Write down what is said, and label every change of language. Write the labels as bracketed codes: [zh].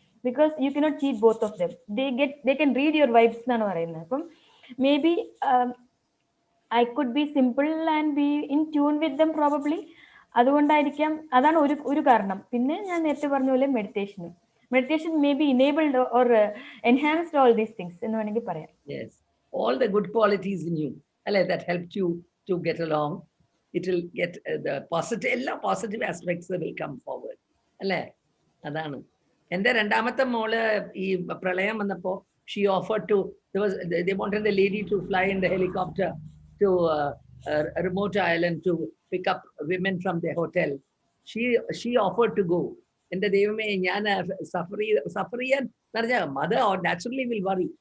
[en] Because you cannot cheat both of them. They can read your vibes എന്നാണ് പറയുന്നത്. അപ്പം maybe I could be simple and be in tune with them probably. [ml] അതുകൊണ്ടായിരിക്കാം, അതാണ് ഒരു കാരണം. പിന്നെ ഞാൻ നേരത്തെ പറഞ്ഞ പോലെ meditation may be enabled or enhanced all these things എന്ന് വേണമെങ്കിൽ പറയാം. [en] Yes, all the good qualities in you that helped you to get along. It will get the positive aspects will come forward. അല്ലേ? അതാണ്. എൻ്റെ രണ്ടാമത്തെ മോള് ഈ പ്രളയം വന്നപ്പോൾ she offered to, they wanted the lady to fly in the helicopter to a remote island to pick up women from their hotel. She offered to go. [ml] എൻ്റെ ദൈവമേ, ഞാൻ സഫർ ചെയ്യാൻ പറഞ്ഞാൽ മദർ നാച്ചുറലി വിൽ വറി.